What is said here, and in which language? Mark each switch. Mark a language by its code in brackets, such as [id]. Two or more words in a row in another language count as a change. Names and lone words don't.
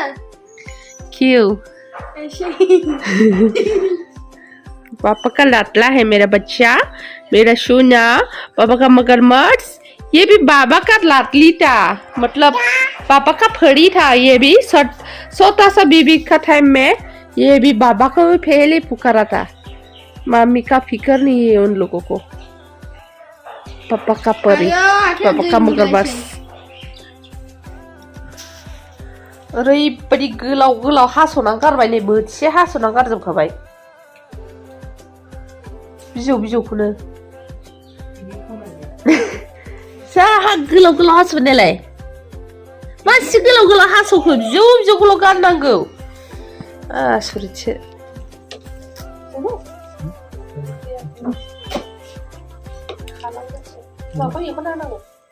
[hi] क्यों पापा का लाडला है मेरा बच्चा मेरा सोना पापा का मगरमच्छ ये भी बाबा का लाडली था मतलब पापा का फड़ी था ये भी छोटा सा बीबी का टाइम में ये भी बाबा को भी पहले पुकारा था मम्मी का फिक्र नहीं है उन लोगों को पापा का परी पापा का मगरमच्छ [brx] ओरैबायदि गोलाव हास'नानै गारबाय नै बोथिसे हास'नानै गारजोबखाबाय बिजौखौनो जा गोलाव हास'नायालाय मानसि गोलाव हास'खो बिजौखौल' गारनांगौ आसरितसो माबा बेखौ नांगौ